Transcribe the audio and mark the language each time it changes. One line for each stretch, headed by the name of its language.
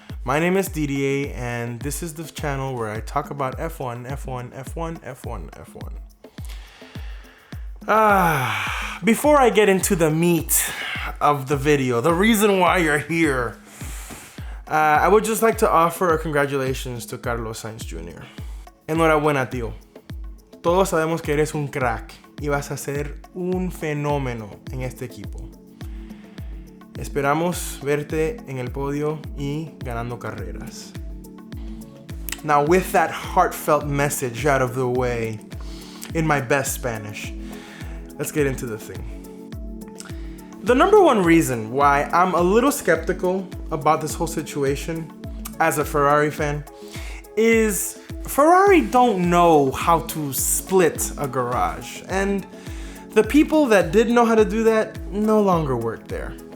English: My name is DDA, and this is the channel where I talk about F1, F1, F1, F1, F1. Before I get into the meat of the video, the reason why you're here, I would just like to offer a congratulations to Carlos Sainz Jr.
Spanish: Enhorabuena, tío. Todos sabemos que eres un crack y vas a ser un fenómeno en este equipo. Esperamos verte en el podio y ganando carreras.
English: Now, with that heartfelt message out of the way, in my best Spanish, let's get into the thing. The number one reason why I'm a little skeptical about this whole situation as a Ferrari fan is Ferrari don't know how to split a garage, and the people that did know how to do that no longer work there.